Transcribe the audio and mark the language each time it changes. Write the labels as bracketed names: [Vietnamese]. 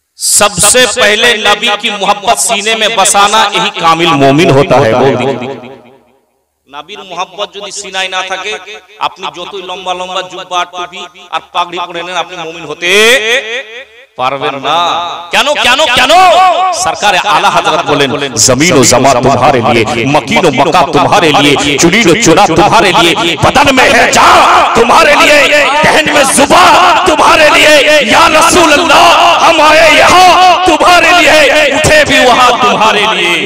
[Hindi] सबसे पहले नबी की मोहब्बत सीने में बसाना यही कामिल मोमिन होता है। बोल दी नबीर मोहब्बत [Bangla] যদি সিনায় না থাকে, আপনি যতই লম্বা লম্বা জুব্বা টুপি আর পাগড়ি পরে নেন, আপনি মুমিন হতে পারবেন না। কেন কেন কেন? [Hindi] सरकार आला हजरत बोलेन, जमीन और जमा तुम्हारे लिए, मकीन और मका तुम्हारे लिए, चुनीन और चुना तुम्हारे लिए, बदन में है जान तुम्हारे लिए, कहन में जुबान तुम्हारे लिए। या रसूल अल्लाह हम आए यहाँ तुम्हारे लिए, उठे भी वहाँ तुम्हारे लिए।